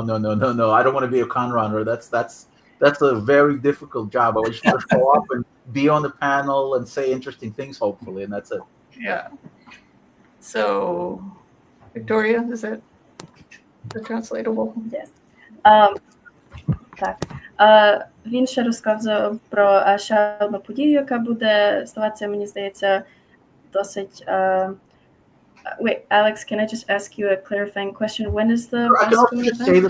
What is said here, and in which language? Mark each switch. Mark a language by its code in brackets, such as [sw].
[en] I don't want to be a con runner. That's a very difficult job. I just want to show up and be on the panel and say interesting things, hopefully, and that's it. Yeah. So, Victoria, is that translatable? Yes. [uk] Так. Він ще розказав про ще одну подію, яка буде ставатися, мені здається, досить... [en] Wait, Alex, can I just ask you a clarifying question? When is the I can also just say this in